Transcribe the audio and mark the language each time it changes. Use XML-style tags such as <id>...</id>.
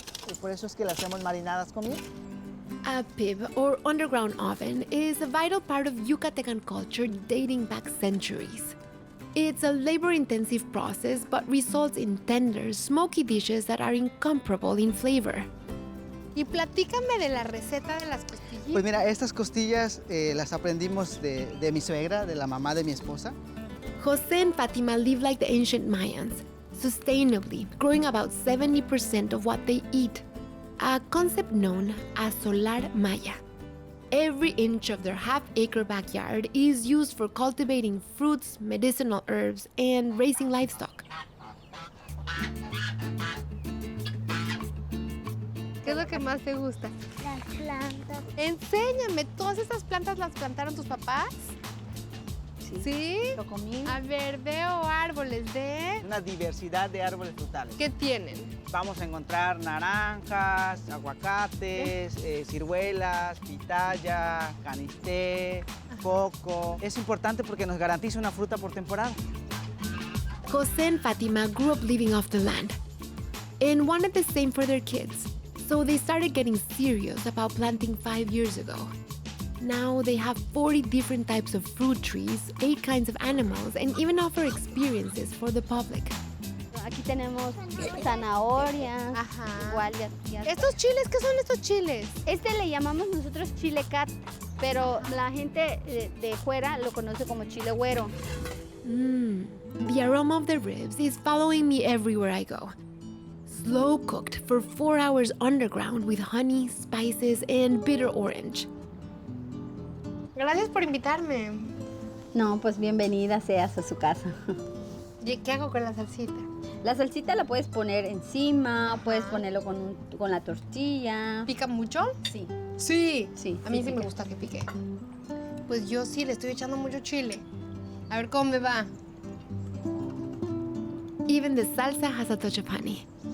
<es>Y por eso es que le hacemos marinadas con miel.</es> <en>A pib, or underground oven, is a vital part of Yucatecan culture dating back centuries. It's a labor-intensive process, but results in tender, smoky dishes that are incomparable in flavor.</en> <es>Y platícame de la receta de las costillitas. Pues mira, estas costillas las aprendimos de mi suegra, de la mamá de mi esposa.</es> <en>Jose and Fatima live like the ancient Mayans, sustainably, growing about 70% of what they eat, a concept known as solar maya. Every inch of their half-acre backyard is used for cultivating fruits, medicinal herbs, and raising livestock.</en> <es>¿Qué es lo que más te gusta? Las plantas. Enséñame, ¿todas estas plantas las plantaron tus papás? ¿Sí? Lo comí. A ver, veo árboles de... Una diversidad de árboles frutales. ¿Qué tienen? Vamos a encontrar naranjas, aguacates, ciruelas, pitaya, canisté, coco. Es importante porque nos garantiza una fruta por temporada.</es> <en>Jose and Fatima grew up living off the land, and wanted the same for their kids. So they started getting serious about planting 5 years ago. Now they have 40 different types of fruit trees, 8 kinds of animals, and even offer experiences for the public.</en> <es>Aquí tenemos zanahorias, Ajá. igual ya. ¿Estos chiles? ¿Qué son estos chiles? Este le llamamos nosotros chile cat, pero la gente de fuera lo conoce como chile güero.</es> <en>The aroma of the ribs is following me everywhere I go. Slow cooked for 4 hours underground with honey, spices, and bitter orange.</en> <es>Gracias por invitarme. No, pues bienvenida seas a su casa. ¿Y qué hago con la salsita? La salsita la puedes poner encima, puedes ponerlo con la tortilla. ¿Pica mucho? Sí. Sí. Sí, A mí sí sí me pica. gusta que pique. Pues yo sí le estoy echando mucho chile. A ver cómo me va.</es> <en>Even the salsa has a touch of honey.</en>